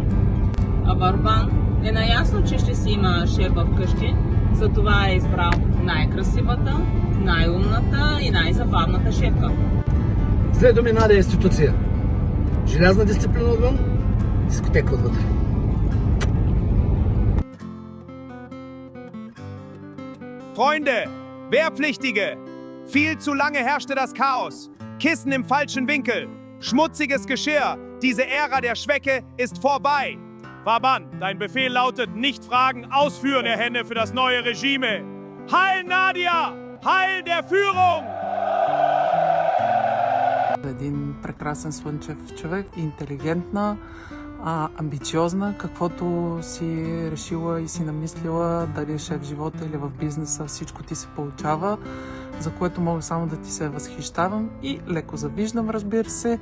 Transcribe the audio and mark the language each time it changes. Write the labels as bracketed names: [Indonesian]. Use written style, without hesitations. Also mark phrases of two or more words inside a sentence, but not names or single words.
[Bulgarian] А Върбан е наясно, че ще си има шефа вкъщи, затова е избрал най-красивата, най-умната и най-забавната шефка. С две думи, Надя е институция. Желязна дисциплина отвън, дискотека отвътре. [German] Freunde, Wehrpflichtige, viel zu lange herrschte das Chaos. Kissen im falschen Winkel, schmutziges Geschirr. Diese Ära der Schwäche ist vorbei. Waban, dein Befehl lautet nicht fragen, ausführen, Herr Henne, für das neue Regime. Heil Nadia! Heil der Führung! [Bulgarian] Един прекрасен слънчев човек, интелигентна, амбициозна, каквото си е решила и си намислила, дали е шеф в живота или в бизнеса, всичко ти се получава, за което мога само да ти се възхищавам и леко завиждам, разбира се.